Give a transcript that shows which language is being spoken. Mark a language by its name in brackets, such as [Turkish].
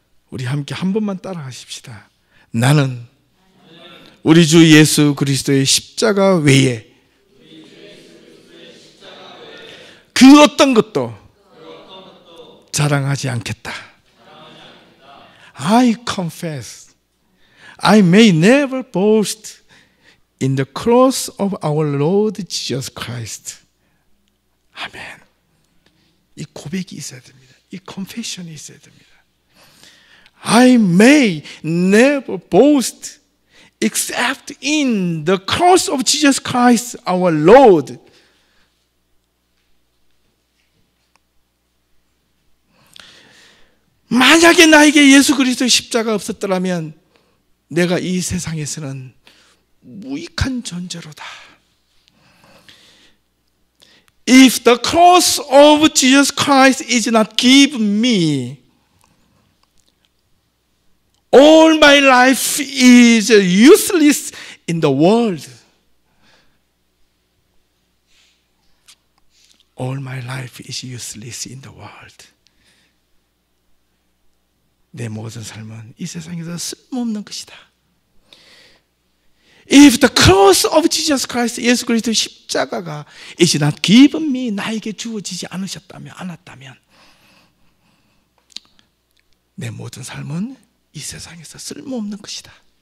[Korean] 우리 함께 한 번만 따라하십시다. 나는 우리 주 예수 그리스도의 십자가 외에 그 어떤 것도 자랑하지 않겠다. [English] I confess I may never boast in the cross of our Lord Jesus Christ. [Korean] 아멘. 이 고백이 있어야 됩니다. 이 confession이 있어야 됩니다. [English] I may never boast except in the cross of Jesus Christ our Lord. [Korean] 만약에 나에게 예수 그리스도의 십자가 없었더라면 내가 이 세상에서는 무익한 존재로다. [English] If the cross of Jesus Christ is not given me, all my life is useless in the world. All my life is useless in the world. [Korean] 내 모든 삶은 이 세상에서 쓸모없는 것이다. [English] If the cross of Jesus Christ, [Korean] 예수 그리스도의 십자가가 [English] is not given me, [Korean] 나에게 주어지지 않았다면 내 모든 삶은 이 세상에서 쓸모없는 것이다.